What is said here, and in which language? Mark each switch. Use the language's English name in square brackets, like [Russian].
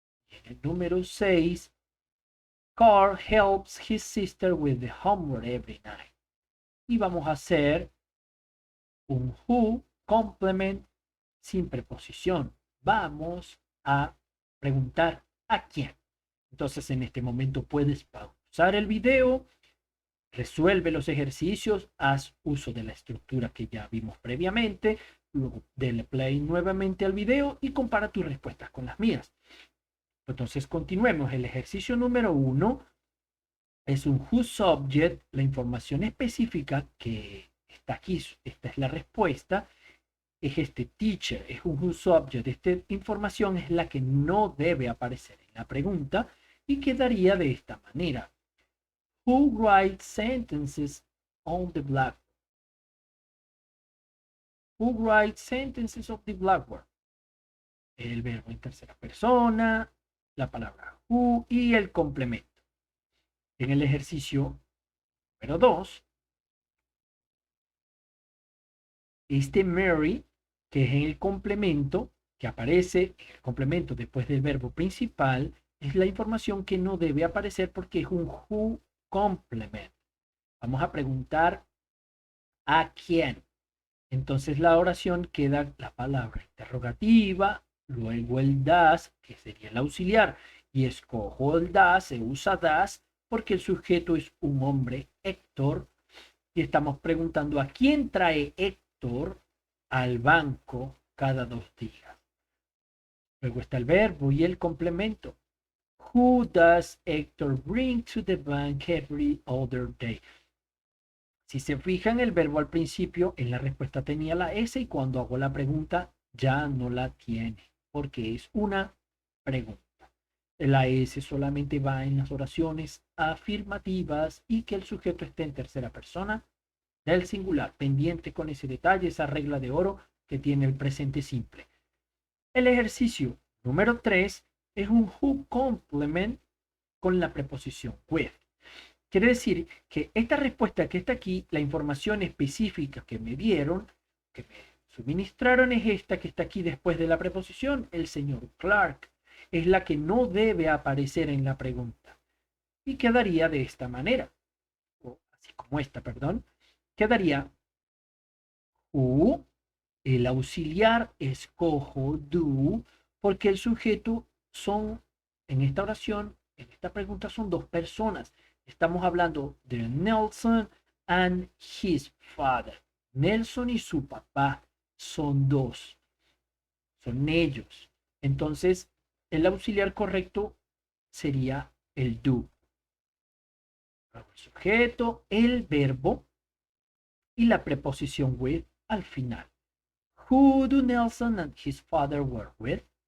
[Spanish] En el número 6, [English] Carl helps his sister with the homework every night. [Spanish] Y vamos a hacer un who complement sin preposición. Vamos a preguntar a quién. Entonces en este momento puedes pausar el video, resuelve los ejercicios, haz uso de la estructura que ya vimos previamente, luego dale play nuevamente al video y compara tus respuestas con las mías. Entonces continuemos. El ejercicio número 1 es un who subject, la información específica que está aquí, esta es la respuesta, es este teacher, es un who subject. Esta información es la que no debe aparecer en la pregunta y quedaría de esta manera. [English] Who writes sentences on the blackboard? Who writes sentences on the blackboard? [Spanish] El verbo en tercera persona, la palabra who y el complemento. En el ejercicio número 2, este Mary, que es en el complemento, que aparece en el complemento después del verbo principal, es la información que no debe aparecer porque es un who complement. Vamos a preguntar a quién. Entonces la oración queda la palabra interrogativa, luego el das, que sería el auxiliar, y escojo el das, se usa das, porque el sujeto es un hombre, Héctor, y estamos preguntando a quién trae Héctor al banco cada 2 días. Luego está el verbo y el complemento. [English] Who does Héctor bring to the bank every other day? [Spanish] Si se fijan, el verbo al principio en la respuesta tenía la S y cuando hago la pregunta ya no la tiene, porque es una pregunta. La S solamente va en las oraciones afirmativas y que el sujeto esté en tercera persona del singular, pendiente con ese detalle, esa regla de oro que tiene el presente simple. El ejercicio número 3 es un who complement con la preposición with. Quiere decir que esta respuesta que está aquí, la información específica que me dieron, que me suministraron, es esta que está aquí después de la preposición, el señor Clark. Es la que no debe aparecer en la pregunta. Y quedaría de esta manera, o así como esta, perdón. Quedaría who, el auxiliar escojo do, porque el sujeto son, en esta oración, en esta pregunta son 2 personas. Estamos hablando de Nelson [English] and his father. [Spanish] Nelson y su papá son 2. Son ellos. Entonces, el auxiliar correcto sería el do. El sujeto, el verbo y la preposición with al final. [English] Who do Nelson and his father work with?